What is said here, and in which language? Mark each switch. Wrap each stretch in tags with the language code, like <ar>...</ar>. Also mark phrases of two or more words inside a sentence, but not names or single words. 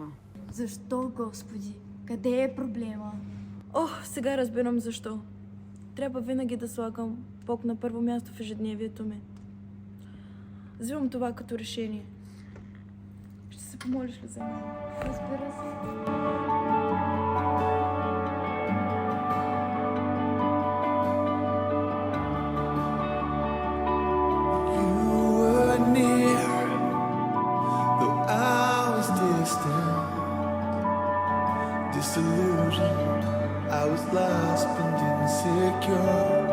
<bg>Защо, Господи? Къде е проблема? Ох, сега разбирам защо. Трябва винаги да слагам Бог на първо място в ежедневието ми. Взимам това като решение. Ще се помолиш ли за мен? Разбира се.</bg> <en>You were near, though I was distant. Disillusioned, I was lost and insecure.</en>